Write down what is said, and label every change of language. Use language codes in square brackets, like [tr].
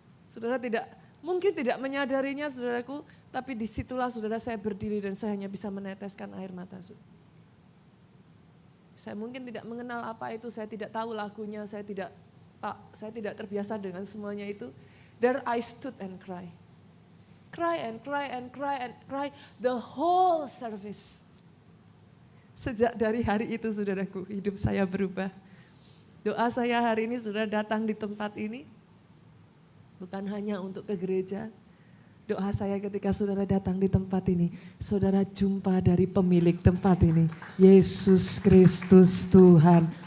[id] Saudara mungkin tidak menyadarinya saudaraku, tapi disitulah saudara saya berdiri dan saya hanya bisa meneteskan air mata. Saya mungkin tidak mengenal apa itu, saya tidak tahu lagunya, saya tidak terbiasa dengan semuanya itu. [en] There I stood and cry. Cry and cry and cry and cry the whole service. [id] Sejak dari hari itu saudaraku, hidup saya berubah. Doa saya hari ini saudara datang di tempat ini, bukan hanya untuk ke gereja. Doa saya ketika saudara datang di tempat ini, saudara jumpa dari pemilik tempat ini, Yesus Kristus Tuhan.